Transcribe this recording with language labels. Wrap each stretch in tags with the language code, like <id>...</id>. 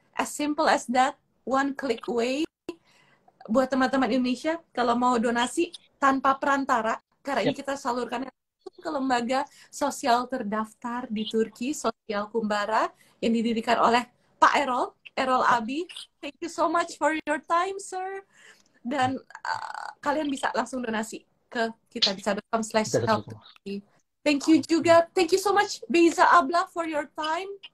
<en>As simple as that, one click away.</en> <id>Buat teman-teman Indonesia, kalau mau donasi tanpa perantara, karena ini kita salurkan ke lembaga sosial terdaftar di Turki, Sosial Kumbara, yang didirikan oleh Pak Errol Abi.</id> <en>Thank you so much for your time, sir.</en> <id>Dan kalian bisa langsung donasi ke kitabisa.com/helpturki.</id> <en>Thank you juga. Thank you so much, Beiza Abla, for your time.</en>